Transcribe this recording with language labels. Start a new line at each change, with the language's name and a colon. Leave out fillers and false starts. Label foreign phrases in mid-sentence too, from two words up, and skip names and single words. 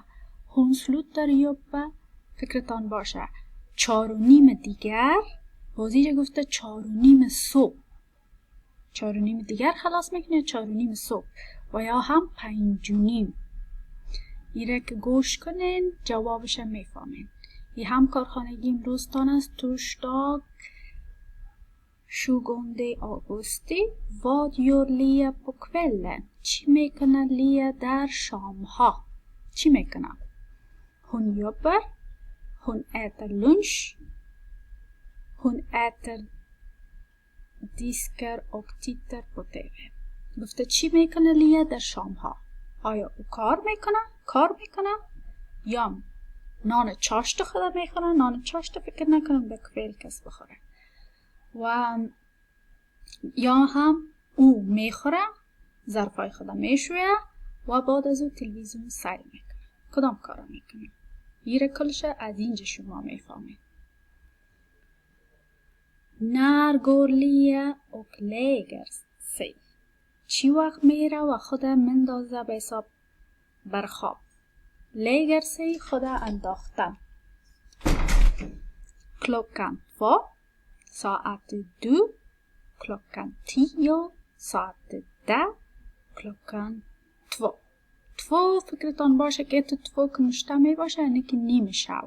Persian: هون سلوتر یوبا فکرتان باشه 4:30 دیگر، بازیجا گفته 4:30 صبح، 4:30 دیگر خلاص میکنه 4:30 صبح و یا هم 5:30. ایره که گوش کنین جوابش میفهمین. ای هم کارخانگی امروزتان است توشتاگ 20 augusti.
Swedish: Vad gör Lia på kvällen?
Persian: چی میکنه لیا در شام ها؟ چی میکنه؟
Swedish: Hon jobbar, hon äter lunch, hon äter diskar och tittar på TV.
Persian: گفته چی میکنه لیا در شام ها؟ آیا او کار میکنه؟ یا نان چاشت خود میخوره؟ نان چاشت فکر نکنم به کفیل کس بخوره. و یا هم او میخوره، ظرفای خود میشویه و بعد از او تلویزیون سیر میکنه. کدام کارا میکنه؟ ایره کلش از اینجا شما میفهمید.
Swedish: När går Lia och lägger sig?
Persian: چی وقت میره و خود مندازه به حساب برخواب.
Swedish: lägger sig
Persian: خود انداختن. Klockan 2, ساعت 2, klockan 10, ساعت 10, klockan 2. 2 فکرتان باشه که تو 2 که مشتمی باشه یعنی که نیم شب.